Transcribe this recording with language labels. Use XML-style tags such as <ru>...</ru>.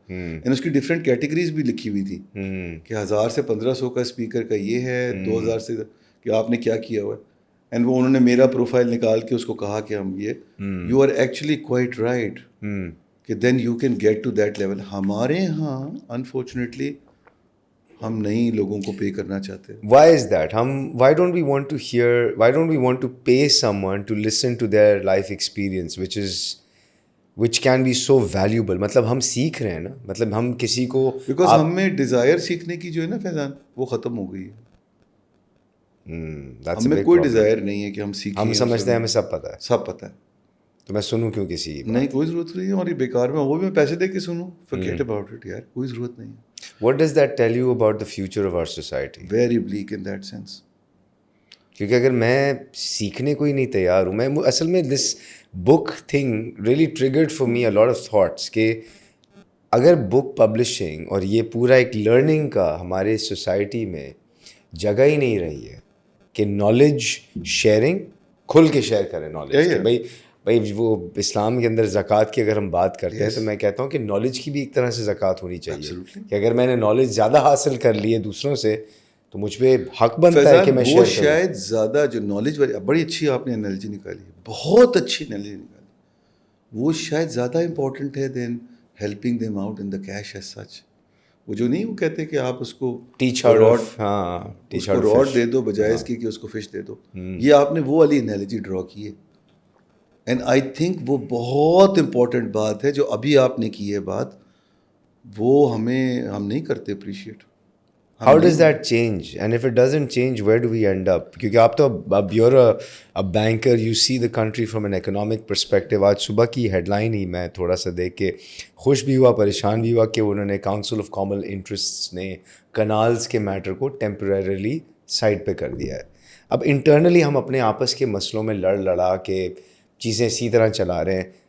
<ur>And اس کی different categories بھی لکھی ہوئی تھی کہ 1000 سے 1500 کا اسپیکر کا یہ ہے, 2000 سے کہ آپ نے کیا کیا ہوا ہے. اینڈ وہ انہوں نے میرا پروفائل نکال کے اس کو کہا کہ ہم یہ</ur> <en>you are actually quite right</en> <ur>کہ</ur> <en>Then you can get to that level.</en> <ur>ہمارے یہاں انفارچونیٹلی ہم نہیں لوگوں کو پے کرنا چاہتے.</ur> <en>Why is that? Why don't we want to hear, why don't we want to pay someone to listen to their life experience, which can be so valuable?</en> <ur>مطلب ہم سیکھ رہے ہیں نا, مطلب ہم کسی کو, بیکاز ہم میں ڈیزائر سیکھنے کی جو ہے نا فیضان, وہ ختم ہو گئی ہے. ہم میں کوئی ڈیزائر نہیں ہے کہ ہم سیکھیں. ہم سمجھتے ہیں ہمیں سب پتہ ہے, سب پتہ ہے, تو میں سنوں کیوں کسی کی؟ نہیں, کوئی ضرورت نہیں ہے. اور یہ بیکار میں وہ بھی میں پیسے دے کے سنوں,</ur> <en>forget about it</en> <ur>یار, کوئی ضرورت نہیں ہے.</ur> <en>What does that tell you about the future of our society? Very bleak in that sense.</en> <ur>کیونکہ اگر میں سیکھنے کو ہی نہیں تیار ہوں, میں اصل میں</ur> <en>this book thing really triggered for me a lot of thoughts</en> <ur>کہ اگر بک پبلشنگ اور یہ پورا ایک لرننگ کا ہمارے سوسائٹی میں جگہ ہی نہیں رہی ہے کہ نالج شیئرنگ کھل کے شیئر کریں نالج. بھائی وہ اسلام کے اندر زکوٰۃ کی اگر ہم بات کرتے ہیں تو میں کہتا ہوں کہ نالج کی بھی ایک طرح سے زکوٰۃ ہونی چاہیے کہ اگر میں نے نالج زیادہ حاصل کر لی ہے دوسروں سے تو مجھ پہ حق بنتا ہے کہ میں شیئر کروں. شاید زیادہ جو نالج والی, بڑی اچھی آپ نے انالوجی نکالی, بہت اچھی انالوجی نکالی, وہ شاید زیادہ امپورٹنٹ ہے</ur> <en>Than helping them out in the cash as such.</en> <ur>وہ جو نہیں, وہ کہتے کہ آپ اس کو راڈ دے دو بجائے اس کی کہ اس کو فش دے دو. یہ آپ نے وہ والی انالوجی ڈرا کی ہے.</ur> <en>and I think</en> <ur>وہ بہت امپورٹنٹ بات ہے جو ابھی آپ نے کی ہے بات, وہ ہم نہیں کرتے appreciate.</ur> <en>How does that change? And if it doesn't change, where do we end up?</en> <ur>کیونکہ آپ تو اب</ur> <en>you're a banker, you see the country from an economic perspective.</en> <ur>آج صبح کی ہیڈ لائن ہی میں تھوڑا سا دیکھ کے خوش بھی ہوا, پریشان بھی ہوا کہ انہوں نے کاؤنسل آف کامن انٹرسٹس نے کنالز کے میٹر کو ٹیمپریریلی سائڈ پہ کر دیا ہے. اب انٹرنلی ہم اپنے آپس کے مسئلوں میں لڑا کے چیزیں اسی طرح چلا رہے ہیں.</ur>